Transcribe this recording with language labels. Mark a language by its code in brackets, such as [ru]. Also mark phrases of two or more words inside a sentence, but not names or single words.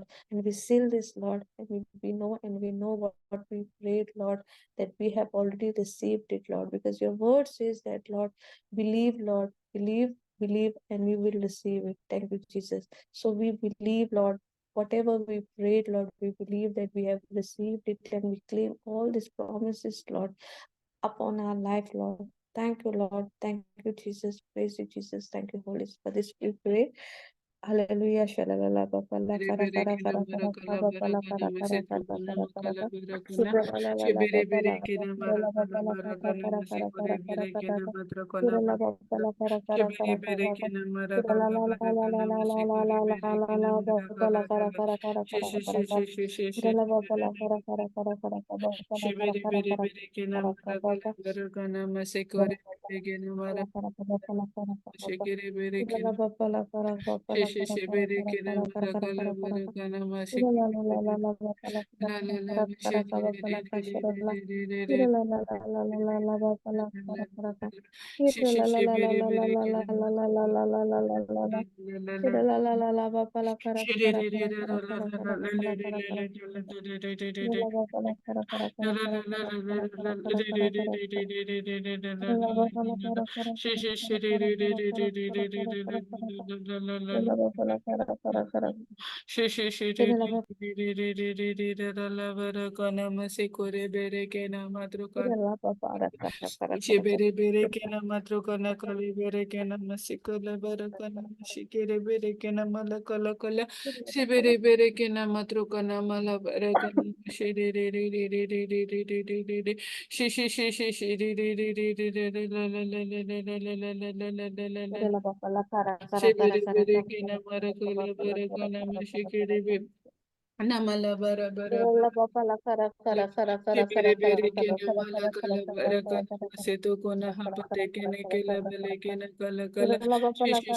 [en] And we seal this, Lord, and we know what we prayed, Lord, that we have already received it, Lord, because your word says that, Lord, believe, Lord, believe, and we will receive it. Thank you, Jesus. So we believe, Lord, whatever we prayed, Lord, we believe that we have received it, and we claim all these promises, Lord, upon our life, Lord. Thank you, Lord. Thank you, Jesus. Praise you, Jesus. Thank you, Holy Spirit. This we pray. Hallelujah. Shalalala babala Bere kara bere kara kina kara mara kara kala kara bara babala kana kara mase kara kara trukuna kara kara makala kara. bara kana she Shalalala bere bere babala kina mara kara kala babala bara kara kana kara mase kara kore kara kara bere kara. kina matra kana Shalalala mara babala kara she kara bere kara bere kara kara. kina mara kala Shalalala bara kana mase kore bere kina mara babala kala kara kala kara kara she kara she kara she kara. she she she she Shalalala babala kara kara kara kara she babala bere kara bere kara bere kina kara mara kara kala kara. bara kana mase kore Shalalala bere kina mara babala kara kara kara kara she kara. kere bere Shila kina bapa la kara bapa she la she kara she kara bere kara kina kara kara mara kara kala kara kara bara kara. kana mase Shila la kore la la la bere la bapa la kara la la kara la kara she kara kara bapa la kara shila la. Shila la la la la la la la bapa la kara kara kara. Shila la la la la la la la la la la la la la la la la la. Shila la la la la bapa la kara kara kara kara kara kara kara kara kara. Shila la bapa la kara kara kara kara kara kara kara kara kara kara kara. Shila la bapa la kara kara kara kara kara kara kara kara kara kara kara kara. Shila bapa la kara kara kara. she she she re Shila la re re re re re re re re ra la va ra ka na ma se ko re be re ke na ma tro ka bapa la kara kara kara she kara be kara. re be re ke na ma tro ka na ka le be re ke na ma se ko la va ra ka na ma she ke re be re ke na ma la ka la ka la she be re ke na ma tro ka na ma la va ra ka na ma she re re re re re re re re re re re re she re re re re re re re la la la la la la la la la la la la la Shila bapa la kara kara kara Shibere kara bere kara kina kara mara kara kala kara bara kara kana kara kara mashikere kara be kara. namala bara bara Shila bapa la kara kara kara kara Shibere kara kara bere kara kina kara mala kara kala kara kara bara kara kana kara kara. maseto kona Kara hapate kara kara kene kara kela kara bele kara kara. kina kala kala Shila bapa la shishi